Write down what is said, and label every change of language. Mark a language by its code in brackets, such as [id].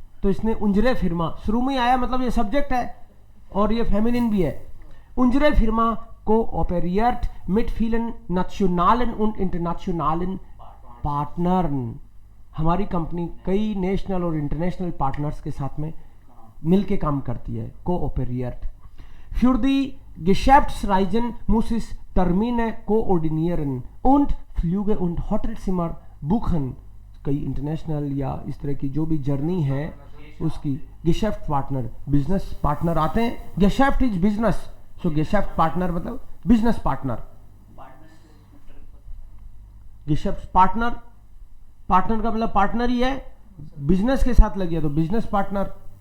[hi] तो इसने उंजरे फिर्मा शुरू में आया, मतलब ये सब्जेक्ट है और ये फेमिनिन भी है। उंजरे फिर्मा कोऑपरिert [de] mit vielen nationalen und internationalen Partnern, [hi] हमारी कंपनी कई नेशनल और इंटरनेशनल पार्टनर्स के साथ में मिलके काम करती है, कोऑपरिert। [de] Für die Geschäftsreisen muss es Termine koordinieren und Flüge und Hotelzimmer buchen, [hi] कई इंटरनेशनल या इस तरह की जो भी जर्नी है उसकी। Geschäft पार्टनर, बिजनेस पार्टनर आते हैं, Geschäft is business, so गेशेफ्ट partner मतलब बिजनेस पार्टनर। गेशेफ्ट पार्टनर, पार्टनर का मतलब पार्टनर ही है, बिजनेस के साथ लग गया तो बिजनेस पार्टनर।